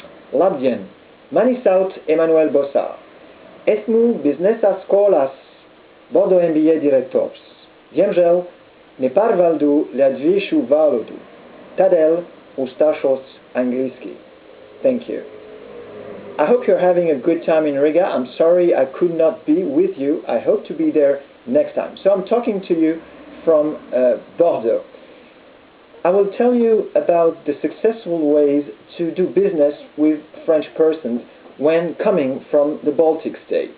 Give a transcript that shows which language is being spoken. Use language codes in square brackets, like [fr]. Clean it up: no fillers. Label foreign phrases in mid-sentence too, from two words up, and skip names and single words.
[lv] Labdien, mani saut Emmanuel Bossard. Esmu biznesa skolas bodo MBA directors. Diemžēl nepārvaldu latviešu valodu. Tādēļ uzstāšos angliski. [en] Thank you. I hope you're having a good time in Riga. I'm sorry I could not be with you. I hope to be there next time. So I'm talking to you from Bordeaux. I will tell you about the successful ways to do business with French persons when coming from the Baltic states.